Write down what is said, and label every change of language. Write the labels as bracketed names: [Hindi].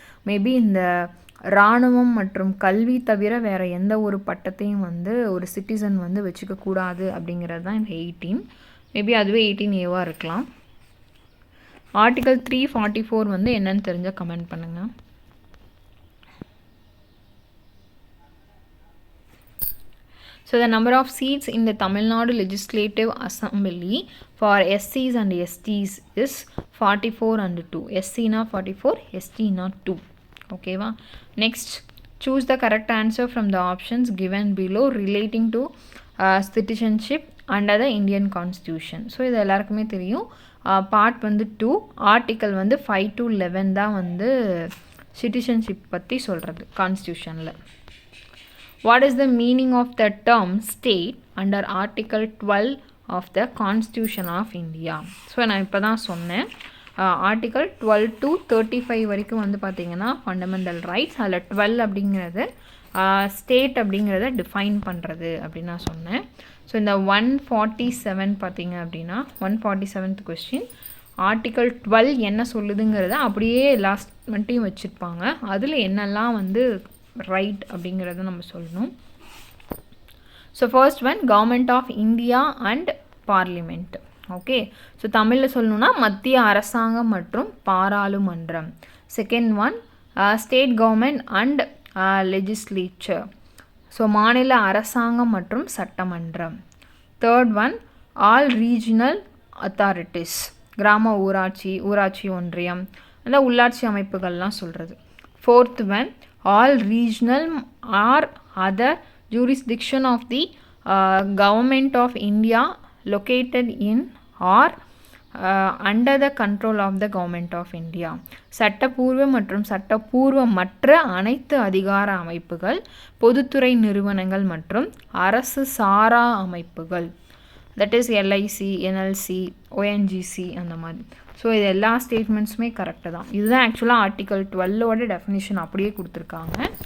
[Tamil] Maybe இந்த இராணுவம் மற்றும் கல்வி தவிர வேறு எந்த ஒரு பட்டத்தையும் வந்து ஒரு சிட்டிசன் வந்து வச்சுக்கக்கூடாது அப்படிங்கிறது தான் இந்த 18. மேபி அதுவே 18Aவாக இருக்கலாம். ஆர்டிகல் 344 வந்து என்னன்னு தெரிஞ்சால் கமெண்ட் பண்ணுங்கள். [English] So the number of seats in the Tamil Nadu Legislative Assembly for SCs and STs is 44 and 2. SC na 44, ST na 2. Okay va? Next, choose the correct answer from the options given below relating to citizenship under the Indian Constitution. [Tamil] So இது எல்லாருக்குமே தெரியும். Part வந்து 2, article வந்து 5 to 11 தான் வந்து citizenship பற்றி சொல்கிறது கான்ஸ்டியூஷனில். [English] What is the meaning of the term state under Article 12 of the Constitution of India? [Tamil] So நான் இப்போ தான் சொன்னேன், ஆர்டிக்கல் 12 to 35 வரைக்கும் வந்து பார்த்திங்கன்னா ஃபண்டமெண்டல் ரைட்ஸ். அதில் 12 அப்படிங்கிறது ஸ்டேட் அப்படிங்கிறத டிஃபைன் பண்ணுறது அப்படின்னு நான் சொன்னேன். ஸோ இந்த 147 பார்த்திங்க அப்படின்னா 147th கொஸ்டின், ஆர்டிக்கல் 12 என்ன சொல்லுதுங்கிறத அப்படியே லாஸ்ட் மட்டும் வச்சுருப்பாங்க. அதில் என்னெல்லாம் வந்து ரைட் அப்படிங்கிறத நம்ம சொல்லணும். [English] So first one, government of India and parliament. [Tamil] Okay, so தமிழில் சொல்லணுன்னா மத்திய அரசாங்கம் மற்றும் பாராளுமன்றம். [English] Second one, state government and legislature. [Tamil] So மாநில அரசாங்கம் மற்றும் சட்டமன்றம். [English] third one, all regional authorities, [Tamil] கிராம ஊராட்சி, ஊராட்சி ஒன்றியம், அந்த உள்ளாட்சி அமைப்புகள்லாம் சொல்கிறது. [English] 4th one, all regional or other jurisdiction of the government of India located in or under the control of the government of India. [Tamil] சட்டப்பூர்வ மற்றும் சட்டப்பூர்வமற்ற அனைத்து அதிகார அமைப்புகள், பொதுத்துறை நிறுவனங்கள் மற்றும் அரசு சாரா அமைப்புகள், that is LIC, NLC, ONGC அந்த மாதிரி. ஸோ இது எல்லா ஸ்டேட்மெண்ட்ஸுமே கரெக்டு தான். இதுதான் ஆக்சுவலாக ஆர்டிகல் 12ஓட டெஃபினிஷன் அப்படியே கொடுத்துருக்காங்க.